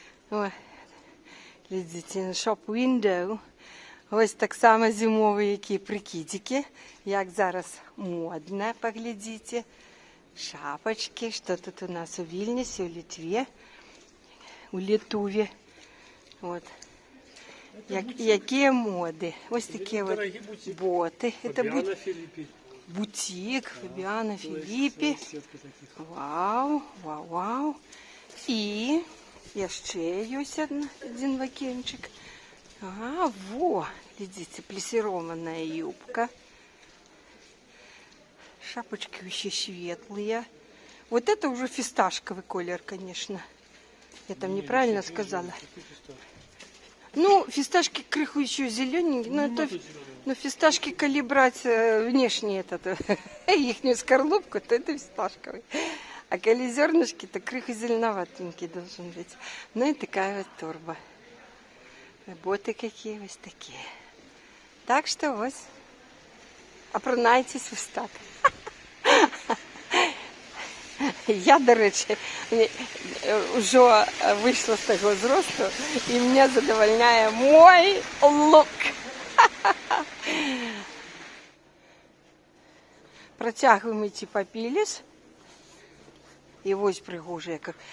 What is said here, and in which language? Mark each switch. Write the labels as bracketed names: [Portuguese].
[Russian] Ой, глядите, на [English] shop window. [Ukrainian] Ось так само зимові які прикидики. Як зараз модно, поглядите. [Russian] Шапочки. Что тут у нас у Вильнюсе, у Литве, у Литуве. Вот. Какие моды. Ось такие вот боты. Это бутик Фабиано Филиппи. Вау, вау, вау. И еще есть один вакенчик. Ага, во, видите, плессированная юбка. Шапочки вообще светлые. Вот это уже фисташковый колер, конечно. Я там неправильно сказала. Ну, фисташки крыху еще зелененькие, но это, ну, фисташки, коли брать внешне ихнюю скорлупку, то это фисташковый. А коли зернышки, то крыху зеленоватенький должен быть. Ну и такая вот торба. Боты какие вот такие. Так что вот, опранайтесь ось так. [Ukrainian] Я, до речі, вже вийшла з того зросту, і мене задовольняє мой лук. Протягуємо йти по піліс. І ось пригожа яка.